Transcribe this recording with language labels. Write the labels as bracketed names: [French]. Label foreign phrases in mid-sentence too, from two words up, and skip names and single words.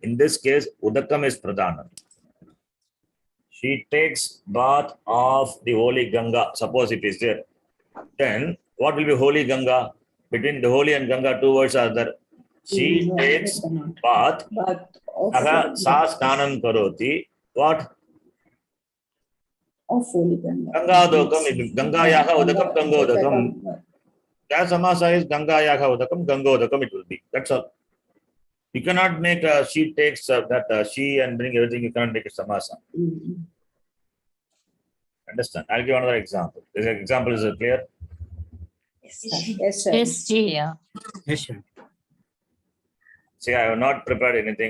[English] In this case, udakam is pradhanam. She takes bath of the holy Ganga. Suppose it is there. Then what will be holy Ganga? Between the holy and Ganga, two words are there. She takes bath. Bath of [Sanskrit] Aga sa snanam karoti. [English] What? of holy Ganga. [Sanskrit] Gangadokam. Gangayaha udakam gangodakam. That samasa is Gangayaha udakam gangodakam. [English] It will be. That's all. You cannot make she takes she and bring everything. You cannot make it samasa. Understand? I'll give another example. This example is clear. Yes, sir. Yes, Ji. Yeah. Yes, sir. See, I have not prepared anything.